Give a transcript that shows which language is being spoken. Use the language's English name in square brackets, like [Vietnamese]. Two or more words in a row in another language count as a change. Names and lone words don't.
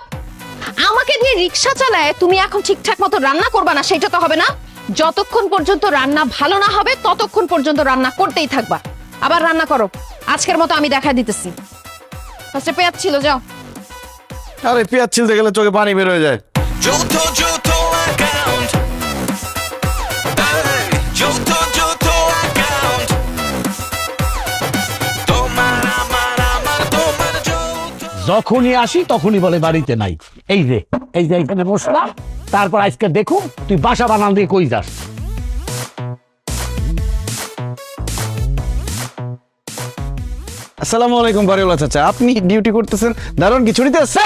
[Bangla] আমাকে দিয়ে রিকশা চালায় তুমি এখন ঠিকঠাক মতো রান্না করবা না, সেটা তো হবে না। যতক্ষণ পর্যন্ত রান্না ভালো না হবে ততক্ষণ পর্যন্ত রান্না করতেই থাকবা। আবার রান্না করো। আজকের মতো আমি দেখা দিতেছি। ফার্স্টে পেঁয়াজ ছিল, যাও। আরে পেঁয়াজ ছিলতে গেলে চোখে পানি বের হয়ে যায়। Johto account. Hey, Johto account. Tomar Johto. যখনই আসি তখনই বলে বাড়িতে নাই। এই যে এখানে বসলাম, তারপর আজকে দেখুন তুই বাসা বানান দিয়ে কই যাস। আসসালামু আলাইকুম বাড়িওয়ালা চাচা, আপনি ডিউটি করতেছেন, দারুণ কিছু নিতে আসছেন?